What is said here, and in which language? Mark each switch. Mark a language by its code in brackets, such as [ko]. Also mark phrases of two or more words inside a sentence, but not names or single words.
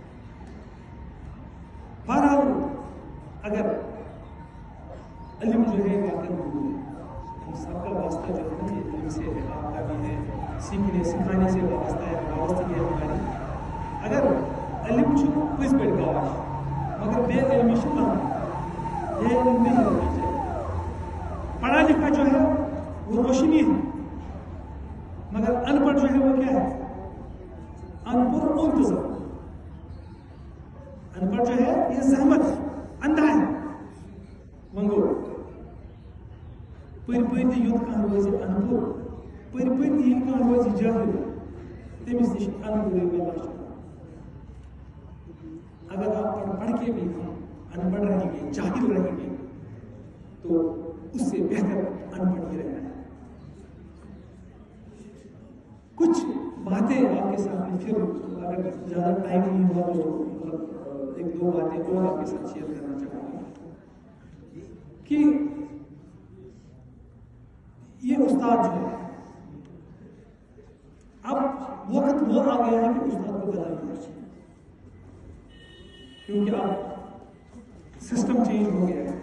[ur] بہرحال اگر علم جو ہے واقعی ضرور ہے, سب کا واسطہ جو ہے نا علم سے ہے, آپ کا بھی ہے, سیکھنے سکھانے سے وابستہ ہے, وابستگی ہے ہماری. اگر علم [ks] چھو کس بیٹ گاش [ur] مگر بے علمی شکل یہ علم نہیں ہونا چاہیے. پڑھا لکھا جو ہے وہ روشنی ہے, مگر ان پڑھ جو ہے وہ کیا ہے, ان پڑھ منتظر. ان پڑھ جو ہے یہ زحمت ہے, اندھا ہے, [ks] منگو پٔرۍ پٔرۍ تہِ یوٚت کانٛہہ روزِ انپُر, پٔرۍ پٔرۍ تہِ ییٚلہِ کانٛہہ روزِ جٲہِل, تٔمِس نِش انپُرٕے برداشت کرو. [ur] اگر آپ پڑھ کے بھی ان پڑھ رہیں گے, جاہل رہیں گے, تو اس سے بہتر ان پڑھ ہی رہنا ہے. کچھ باتیں آپ کے ساتھ پھر اگر زیادہ ٹائم نہیں ہوا تو ایک دو باتیں اور آپ کے ساتھ شیئر کرنا چاہوں گا کہ یہ استاد جو ہے, اب وقت وہ آ گیا ہے کہ استاد کو بدلنا چاہیے, کیونکہ اب [en] system change [ur] ہو گیا ہے.